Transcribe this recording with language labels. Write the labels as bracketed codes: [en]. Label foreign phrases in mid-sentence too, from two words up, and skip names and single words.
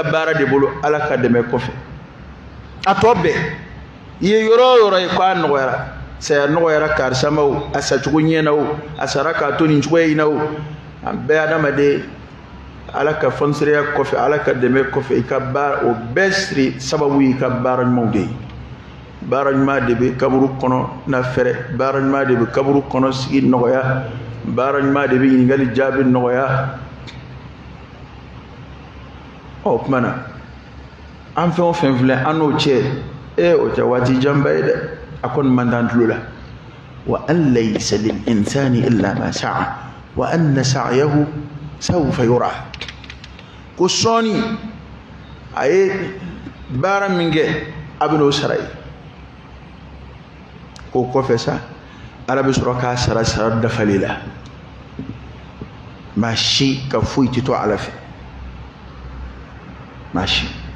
[bm] baara de bolo ala ka dɛmɛ kɔfɛ a tɔ bɛɛ i ye yɔrɔ o yɔrɔ ye ko a nɔgɔyara saya nɔgɔyara karisa ma o a sacogo ɲɛna o a sara k'a to nin cogoya in na o an bɛɛ adamaden ala ka fɔnsereya kɔfɛ ala ka dɛmɛ kɔfɛ i ka baara o bɛɛ siri sababu y'i ka baara ɲumanw de ye baara ɲuman de bɛ kaburu kɔnɔ na fɛrɛ baara ɲuman de bɛ kaburu kɔnɔ sigi nɔgɔya baara ɲuman de bɛ ɲininkali jaabi nɔgɔya ɔ kuma na an fɛn o fɛn filɛ an n'o cɛ o tɛ waati janba ye dɛ a kɔni man t'an tulo la [ar] وأن ليس للإنسان إلا ما سعى وأن سعيه سوف يرى [bm] ko sɔɔni a ye baara min kɛ a bɛ n'o sara ye ko kɔfɛ sa ala bɛ sɔrɔ k'a sara dafali la maa si ka foyi tɛ to ala fɛ maa si